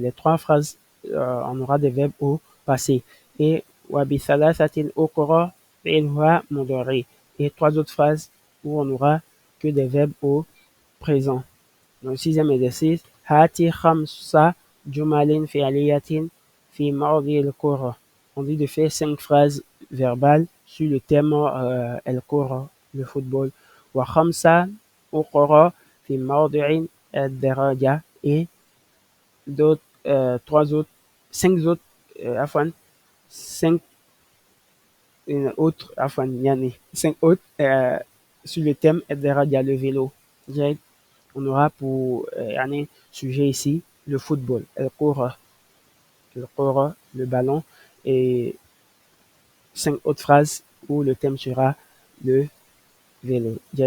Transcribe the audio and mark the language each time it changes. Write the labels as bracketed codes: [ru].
[fr] Les trois phrases, on aura des verbes au passé. [ar] Et وبثلاثة أخرى فعلها مضارع. [fr] Et trois autres phrases où on aura que des verbes au présent. Dans le sixième exercice, [ar] هاتي خمس جمل فعلية في موضع الكرة. [fr] On dit de faire 5 phrases verbales sur le thème الكرة, le football. [ar] وخمسة أخرى في موضع الدراجة. [fr] Et d'autres, trois autres, 5 autres, afwan, 5 autres, afwan, yani, 5 autres sur le thème الدراجة, le vélo. On aura pour sujet ici le football, الكرة, le ballon, et 5 autres phrases où le thème sera le vélo.